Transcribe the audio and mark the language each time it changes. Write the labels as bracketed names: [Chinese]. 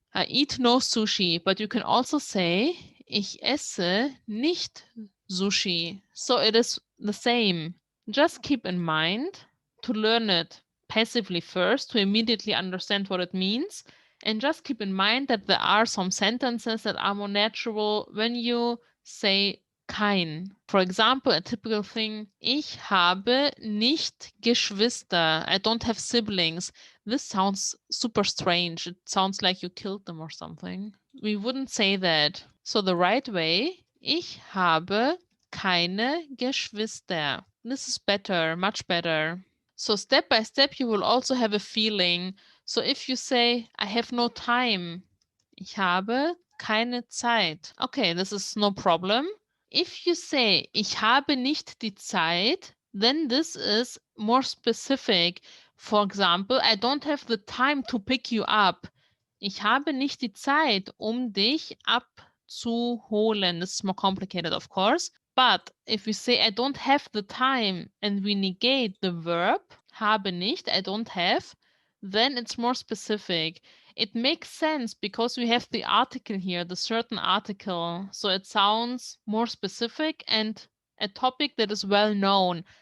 [English] I eat no sushi, but you can also say, [German] ich esse nicht Sushi. [English] So it is the same. Just keep in mind to learn it passively first to immediately understand what it means. And just keep in mind that there are some sentences that are more natural when you say kein. For example, a typical thing, [German] ich habe nicht Geschwister. [English] I don't have siblings. This sounds super strange. It sounds like you killed them or something. We wouldn't say that. So the right way, [German] ich habe keine Geschwister. [English] This is better, much better. So step by step, you will also have a feeling. So if you say, I have no time, [German] ich habe keine Zeit. [English] Okay, this is no problem. If you say, [German] ich habe nicht die Zeit, [English] then this is more specific. For example, I don't have the time to pick you up. [German] Ich habe nicht die Zeit, dich abzuholen. [English] This is more complicated, of course. But if we say, I don't have the time, and we negate the verb, [German] habe nicht, [English] I don't have, then it's more specific. It makes sense because we have the article here, the certain article. So it sounds more specific and a topic that is well known.